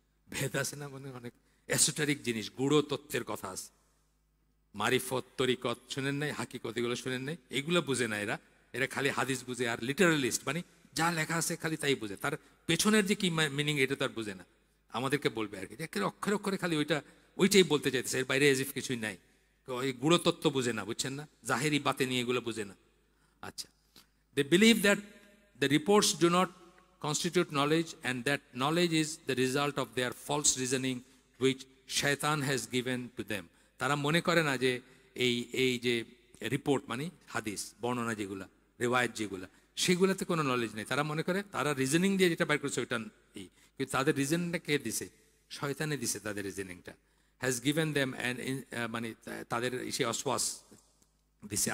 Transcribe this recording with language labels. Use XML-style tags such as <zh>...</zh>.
<bn>ভেদ আছে না, মানে অনেক এসোটারিক জিনিস, গুড়ো তত্ত্বের কথা আছে, মারিফত, তরিকত শুনেন নাই, হাকিকত, এগুলো শুনেন নাই, এগুলো বুঝে না এরা। এরা খালি হাদিস বুঝে। আর লিটারালিস্ট মানে যা লেখা আছে খালি তাই বুঝে, তার পেছনের যে কি মিনিং এটা তার বুঝে না। আমাদেরকে বলবে আর কি, অক্ষরে অক্ষরে খালি ওইটাই বলতে চাইতেছে, এর বাইরে এজিফ কিছুই নাই। ওই গুড়ো তত্ত্ব বুঝে না, বুঝছেন না? জাহেরি বাতে নিয়ে এগুলো বুঝে না।</bn> <en>আচ্ছা, they believe that the reports do not constitute knowledge, and that knowledge is the result of their false reasoning which shaitan has given to them.</en> <bn>তারা মনে করে না যে এই যে রিপোর্ট মানে হাদিস, বর্ণনা যেগুলা, রেওয়ায়েত যেগুলা, সেগুলাতে কোনো নলেজ নেই। তারা মনে করে তারা রিজনিং দিয়ে যেটা বাইর করছে ওইটা কিন্তু তাদের রিজনিংটা কে দিছে? শয়তানে দিছে তাদের রিজনিংটা।</bn> <en>has given them and</en> <bn>মানে তাদের সে অসওয়াস দিছে।</bn>